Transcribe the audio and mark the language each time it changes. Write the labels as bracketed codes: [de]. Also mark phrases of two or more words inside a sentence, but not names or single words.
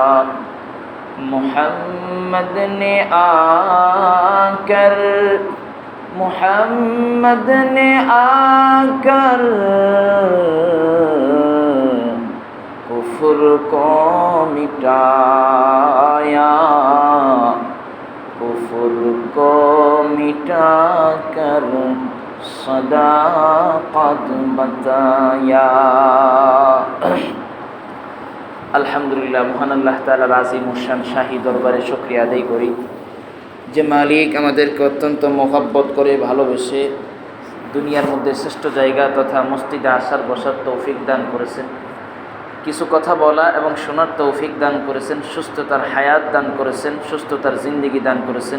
[ur] محمد نے آ کر کفر کو مٹایا، کفر کو مٹا کر صداقت بتایا۔ [bn] আলহামদুলিল্লাহ, মহান আল্লাহ তাআলার আজিম শান শাহী দরবারে শুকরিয়া আদায় করি যে মালিক আমাদেরকে অত্যন্ত মহব্বত করে ভালোবেসে দুনিয়ার মধ্যে শ্রেষ্ঠ জায়গা তথা মসজিদে আসার বসার তৌফিক দান করেছেন, কিছু কথা বলা এবং শোনার তৌফিক দান করেছেন, সুস্থতার হায়াত দান করেছেন, সুস্থতার জিন্দেগি দান করেছেন।